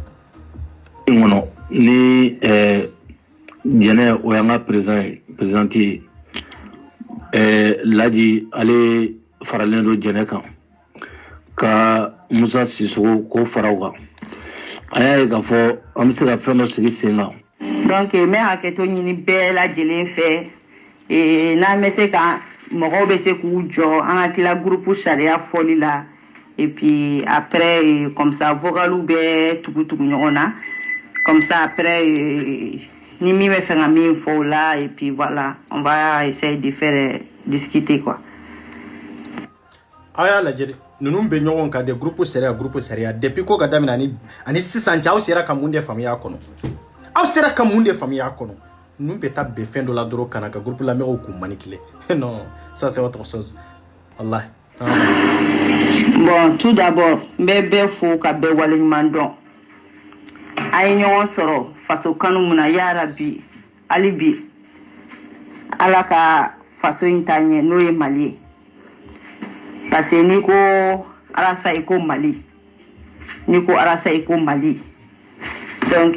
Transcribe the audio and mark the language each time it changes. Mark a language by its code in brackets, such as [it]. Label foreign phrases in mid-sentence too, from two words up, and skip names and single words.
[bm] kɔnɔ ni jɛnɛ o y'an ka présidente ye Laji ale faralen don jɛnɛ kan ka Musa Sisoko ko fara o kan a y'a ye k'a fɔ an bɛ se ka fɛn dɔ sigi sen kan donc n bɛ hakɛto ɲini bɛɛ lajɛlen fɛ n'an bɛ se ka mɔgɔw bɛ se k'u jɔ an ka tila groupe sariya fɔli la [fr] et puis après comme ça [bm] vocaliw bɛ tugu ɲɔgɔn na [fr] comme ça après [bm] ni min bɛ fɛ ka min fɔ o la [fr] et puis voilà on va essayer de faire discuter quoi [bm] aw y'a lajɛ de ninnu bɛ ɲɔgɔn kan de groupe sariya depuis ko ka daminɛ ani sisan cɛ aw sera ka mun de faamuya kɔnɔ aw sera ka mun de faamuya kɔnɔ ninnu bɛ taa bɛn fɛn dɔ la dɔrɔn kana ka groupe lamɛnw k'u manipuler [fr] non ça c'est autre chose [bm] wallahi bon [fr] tout d'abord [bm] n bɛ bɛɛ fo ka bɛɛ waleɲuman dɔn a ye ɲɔgɔn sɔrɔ faso kanu mun na yarabi hali bi ala ka faso in ta ɲɛ n'o ye Mali ye [fr] parce que [bm] n'i ko Alasa i ko Mali n'i ko Alasa i ko Mali donc